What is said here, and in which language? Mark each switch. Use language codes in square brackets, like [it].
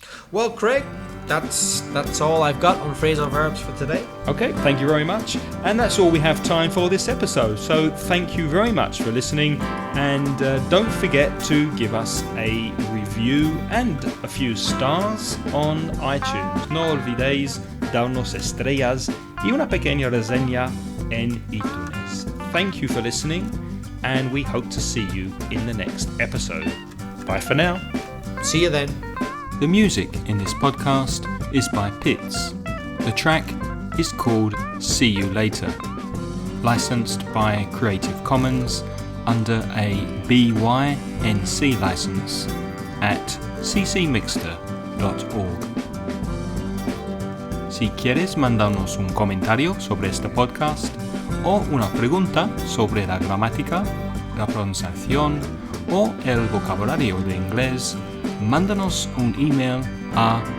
[en] Well, Craig, that's all I've got on phrasal verbs for today. Okay, thank you very much. And that's all we have time for this episode. So thank you very much for listening. And don't forget to give us a review and a few stars on iTunes. [es] No olvidéis darnos estrellas y una pequeña reseña en iTunes. [en] Thank you for listening, and we hope to see you in the next episode. Bye for now. See you then. The music in this podcast is by Puedes. The track is called See You Later, licensed by Creative Commons under a BY-NC license at ccmixter.org. [es] Si quieres mandarnos un comentario sobre este podcast o una pregunta sobre la gramática, la pronunciación o el vocabulario de inglés, mándanos un email a mansionteachers@yahoo.com.